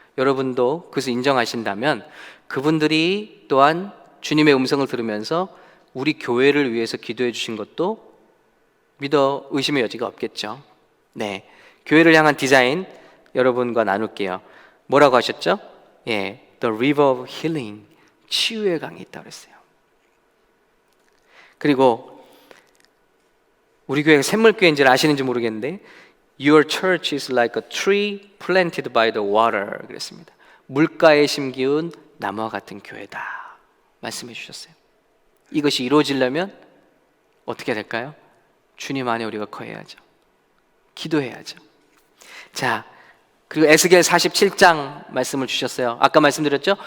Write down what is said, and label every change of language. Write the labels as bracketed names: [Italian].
[Korean] 여러분도 그것을 인정하신다면 그분들이 또한 주님의 음성을 들으면서 우리 교회를 위해서 기도해 주신 것도 믿어 의심의 여지가 없겠죠. 네, 교회를 향한 디자인 여러분과 나눌게요. 뭐라고 하셨죠? [English] The river of healing, [Korean] 치유의 강이 있다고 그랬어요. 그리고 우리 교회가 샘물교회인지를 아시는지 모르겠는데, [English] Your church is like a tree planted by the water, [Korean] 그랬습니다. 물가에 심기운 나무와 같은 교회다 말씀해 주셨어요. 이것이 이루어지려면 어떻게 될까요? 주님 안에 우리가 거해야죠. 기도해야죠. 자, 그리고 에스겔 47장 말씀을 주셨어요. 아까 말씀드렸죠?